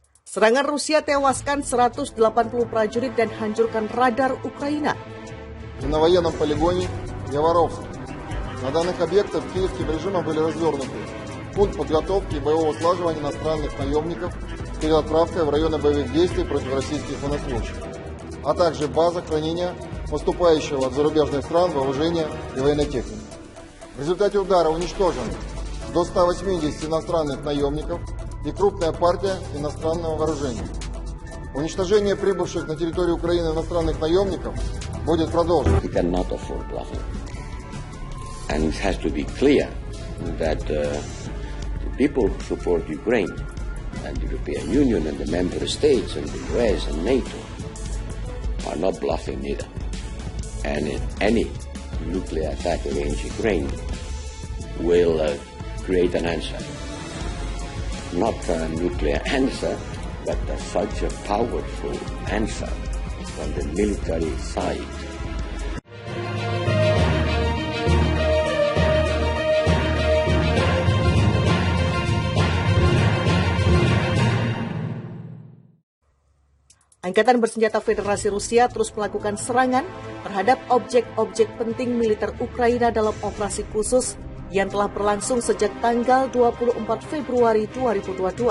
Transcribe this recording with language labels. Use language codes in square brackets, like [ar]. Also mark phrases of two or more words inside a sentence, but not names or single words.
[id] Serangan Rusia tewaskan 180 prajurit dan hancurkan radar Ukraina. [ru] На военном полигоне Яворовск. На данных объектах киевским режимом были развернуты пункт подготовки и боевого слаживания иностранных наемников перед отправкой в районы боевых действий против российских военнослужащих, а также база хранения поступающего от зарубежных стран вооружения и военной техники. В результате удара уничтожено до 180 иностранных наемников и крупная партия иностранного вооружения. Уничтожение прибывших на территорию Украины иностранных наемников будет продолжено. [en] We cannot afford bluffing. And it has to be clear that the people who support Ukraine and the European Union and the member states and the US and NATO are not bluffing either. And any nuclear attack against Ukraine will create an answer. Not a nuclear answer, but such a powerful answer from the military side. [id] Angkatan Bersenjata Federasi Rusia terus melakukan serangan terhadap objek-objek penting militer Ukraina dalam operasi khusus yang telah berlangsung sejak tanggal 24 Februari 2022.